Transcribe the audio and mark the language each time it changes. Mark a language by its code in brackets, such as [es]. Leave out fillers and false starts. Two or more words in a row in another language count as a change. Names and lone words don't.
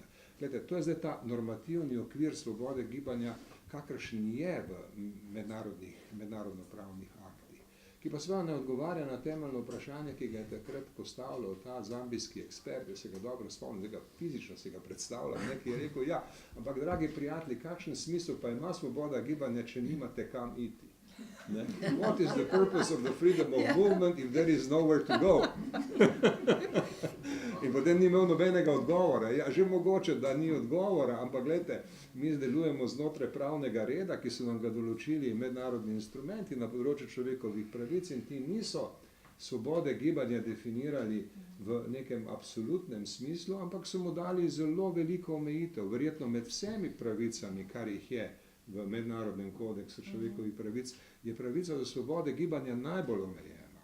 [sl] Glede, to je zdaj ta normativni okvir svobode gibanja, kakršen je v mednarodno-pravnih aktih, ki pa seveda ne odgovarja na temeljno vprašanje, ki ga je takrat postavljal ta zambijski ekspert, da se ga dobro spomnim, da fizično se ga predstavljam, ki je rekel, ja, ampak dragi prijatelji, kakšen smisel pa ima svoboda gibanja, če nimate kam iti? Ne? [en] What is the purpose of the freedom of movement if there is nowhere to go? [sl] In potem ni imel nobenega odgovora. Ja, že mogoče, da ni odgovora, ampak gledajte, mi delujemo znotraj pravnega reda, ki so nam ga določili mednarodni instrumenti na področju človekovih pravic in ti niso svobode gibanja definirali v nekem absolutnem smislu, ampak so mu dali zelo veliko omejitev, verjetno med vsemi pravicami, kar jih je v mednarodnem kodeksu človekovih pravic, je pravica do svobode gibanja najbolj omejena.